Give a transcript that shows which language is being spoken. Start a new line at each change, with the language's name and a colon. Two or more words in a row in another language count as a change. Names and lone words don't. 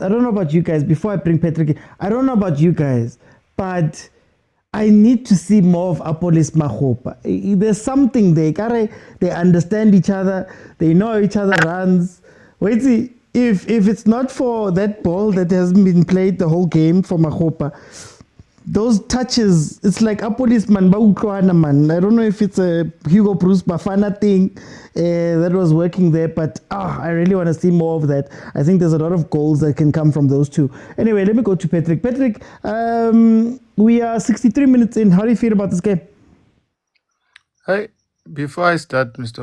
English: Before I bring Patrick in, I don't know about you guys, but I need to see more of Apolis Makgopa. There's something there. They understand each other. They know each other runs. Wait, see, if it's not for that ball that hasn't been played the whole game for Makgopa, those touches, it's like Apolis man ba man. I don't know if it's a Hugo Bruce Bafana thing that was working there, but I really want to see more of that. I think there's a lot of goals that can come from those two. Anyway, let me go to Patrick. Patrick, we are 63 minutes in. How do you feel about this game? Hi. Before I start, Mr.